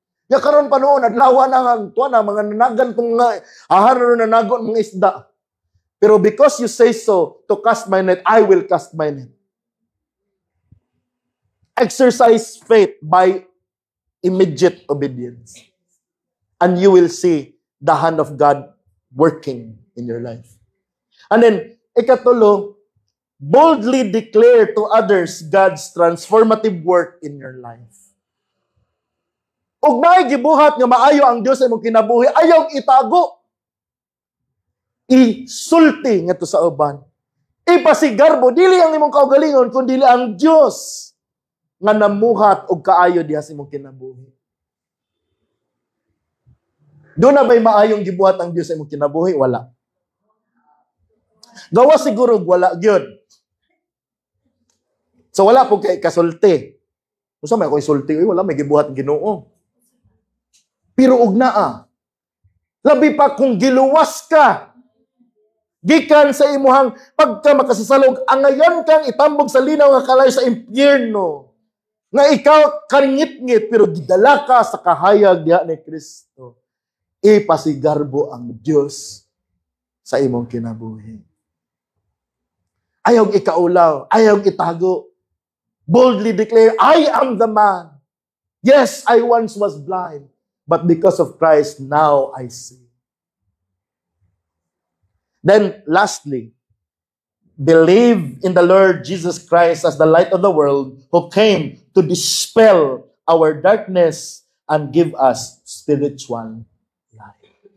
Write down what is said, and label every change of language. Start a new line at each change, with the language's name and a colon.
Cebuano: Ya karon pa noon, adlaw na ang tuwa na, mga nanagan kung aharon na nagon mga isda.
English: Pero because you say so, to cast my net, I will cast my net. Exercise faith by immediate obedience. And you will see the hand of God working in your life. And then, ikatulo, boldly declare to others God's transformative work in your life.
Cebuano: Ug naay gibuhat nga maayo ang Dios sa imong kinabuhi, ayaw itago. Isulti ngadto sa uban. Ipasigarbo dili ang imong kaugalingon kundi ang Dios nga namuhat og kaayo diha sa imong kinabuhi. Doon na ba'y maayong gibuhat ang Dios sa imong kinabuhi? Wala. Gawa siguro wala gyud. So wala po kay kasulti. Unsa may ako isulti, wala may gibuhat ang Ginoo. Pero ug naa. Labi pa kung giluwas ka gikan sa imuhang pagka makasasalog, angayan kang itambog sa linaw nga kalay sa impyerno. Nga ikaw karingit-ngit pero gidala ka sa kahayag diha ni Kristo. Ipasigarbo ang Dios sa imong kinabuhi. Ayaw ikaulaw, ayaw itago.
English: Boldly declare, I am the man. Yes, I once was blind, but because of Christ, now I see. Then, lastly, believe in the Lord Jesus Christ as the light of the world who came to dispel our darkness and give us spiritual light.